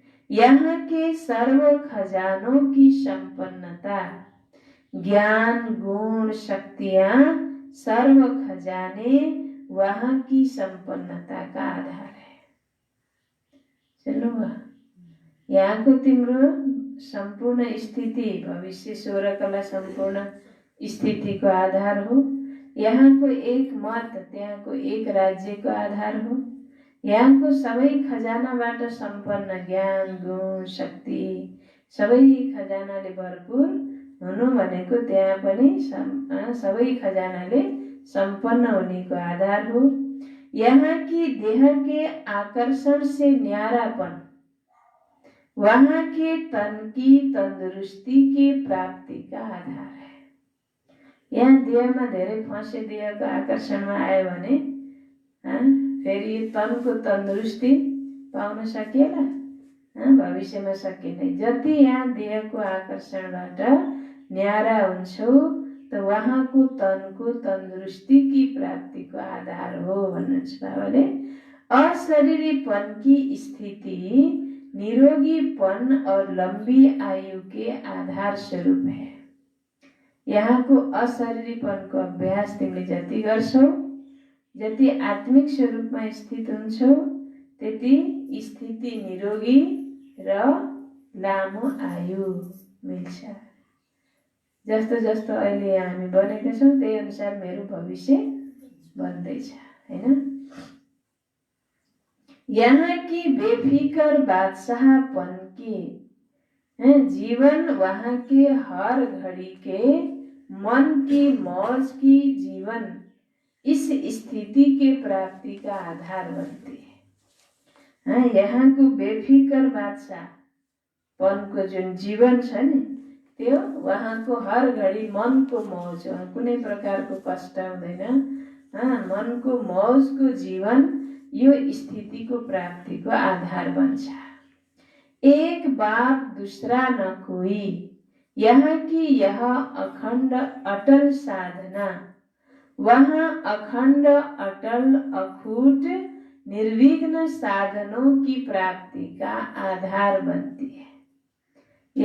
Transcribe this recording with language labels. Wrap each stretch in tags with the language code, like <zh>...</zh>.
<hi>यहाँ के सर्व खजानों की संपन्नता, ज्ञान गुण शक्तियां, सर्व खजाने वहां की संपन्नता का आधार है।</hi> <ne>चलो यहाँ को तिम्रो संपूर्ण स्थिति भविष्य 16 कला संपूर्ण स्थिति को आधार हो। यहाँ को एक मत, त्यहाँ को एक राज्य को आधार हो। यहाँ को सबै खजानाबाट सम्पन्न ज्ञान गुण शक्ति सबै खजानाले भरपूर हुनु भनेको त्यहाँ पनि सबै खजानाले सम्पन्न हुनेको आधार हो।</ne> <hi>यहाँ की देह के आकर्षण से न्यारापन वहाँ के तन की तंदुरुस्ती की प्राप्ति का आधार है।</hi> <ne>यहाँ देहमा धेरै फँसे देहको आकर्षणमा आयो भने फेरि यो तनको तंदुरुस्ती पाउन सकिएला, भविष्यमा सकिँदैन। जति यहाँ देहको आकर्षणबाट न्यारा हुन्छौ त वहाँको तनको तंदुरुस्ती की प्राप्ति को आधार हो भन्नुहुन्छ बाबाले।</ne> <hi>अशरीरीपन की स्थिति निरोगीपन और लंबी आयु के आधार स्वरूप है।</hi> <ne>यहाँको अशरीरीपनको अभ्यास तिमीले जति गर्छौ, जति आत्मिक स्वरूपमा स्थित हुन्छौ, त्यति स्थिति निरोगी र लामो आयु मिल्छ। जस्तो जस्तो अहिले हामी बनेका छौँ त्यही अनुसार मेरो भविष्य बन्दैछ, हैन?</ne> <hi>यहाँ की बेफिकर बादशाहपन की जीवन, वहाँ के हर घड़ी के मन की मौज की जीवन इस स्थिति के प्राप्ति का आधार बनती है।</hi> <ne>यहाँ को बेफिकर बादशाहपनको जुन जीवन छ नि, त्यो वहाँको हर घडी मनको मौज, कुनै प्रकारको कष्ट हुँदैन। मनको मौजको जीवन यो स्थितिको प्राप्तिको आधार बन्छ।</ne> <hi>एक बाप दूसरा न कोई, यहाँ की यह अखण्ड अटल साधना, वहाँ अखण्ड अटल अखूट निर्विघ्न साधनों की प्राप्ति का आधार बनती है।</hi>